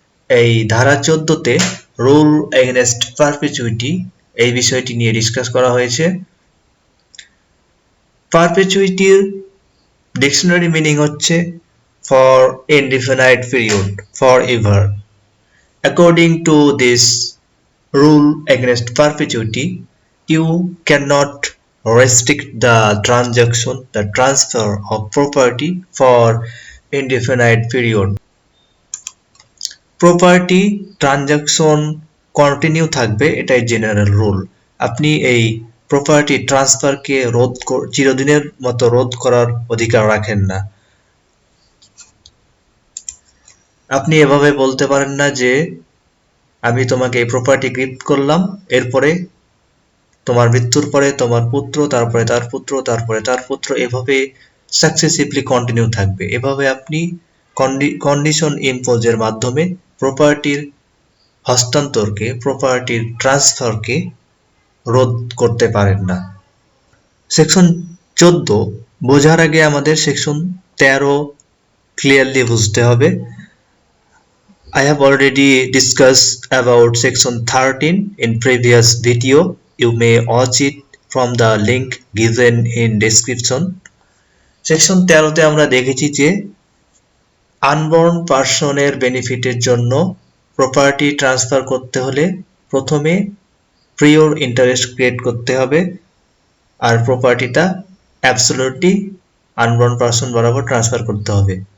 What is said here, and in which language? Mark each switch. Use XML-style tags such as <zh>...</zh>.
<bn>এই ধারা 14 তে রুল এগেনস্ট পারপেচুইটি এই বিষয়টি নিয়ে ডিসকাস করা হয়েছে। পারপেচুইটির ডিকশনারি মিনিং হচ্ছে</bn> <en>For indefinite period, for ever. According to this rule against perpetuity, you cannot restrict the transfer of property for indefinite period.</en> <bn>Property transaction continue থাকবে, এটাই জেনারেল রুল। আপনি এই প্রপার্টি ট্রান্সফারকে চিরদিনের মতো রোধ করার অধিকার রাখেন না। আপনি এভাবে বলতে পারেন না যে আমি তোমাকে এই প্রপার্টি গিফট করলাম, এরপরে তোমার মৃত্যুর পরে তোমার পুত্র, তারপরে তার পুত্র, তারপরে তার পুত্র, এভাবে সাকসেসিভলি কন্টিনিউ থাকবে। এভাবে আপনি কন্ডিশন ইম্পোজের মাধ্যমে প্রপার্টির হস্তান্তরকে, প্রপার্টির ট্রান্সফারকে রোধ করতে পারেন না। সেকশন 14 বোঝার আগে আমাদের সেকশন 13 ক্লিয়ারলি বুঝতে হবে।</bn> <en>I have already discussed about section 13 in previous video. You may watch it from the link given in description.</en> <bn>Section 13 তে আমরা দেখেছি যে আনবর্ন পারসনের বেনিফিটের জন্য প্রপার্টি ট্রান্সফার করতে হলে প্রথমে প্রিয়র ইন্টারেস্ট ক্রিয়েট করতে হবে, আর প্রপার্টিটা অ্যাবসলিউটলি আনবর্ন পারসন বরাবর ট্রান্সফার করতে হবে।</bn>